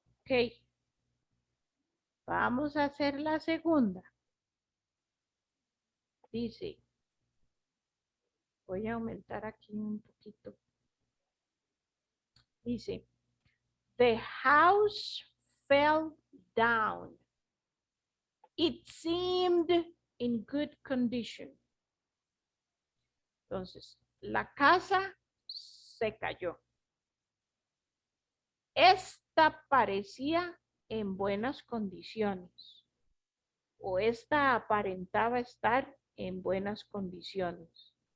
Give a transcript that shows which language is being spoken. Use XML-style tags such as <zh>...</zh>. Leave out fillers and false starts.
<es>Ok. Vamos a hacer la segunda. Dice, voy a aumentar aquí un poquito. Dice,</es> <en>the house fell down. It seemed in good condition.</en> <es>Entonces, la casa se cayó. Esta parecía en buenas condiciones. O esta aparentaba estar en buenas condiciones.</es>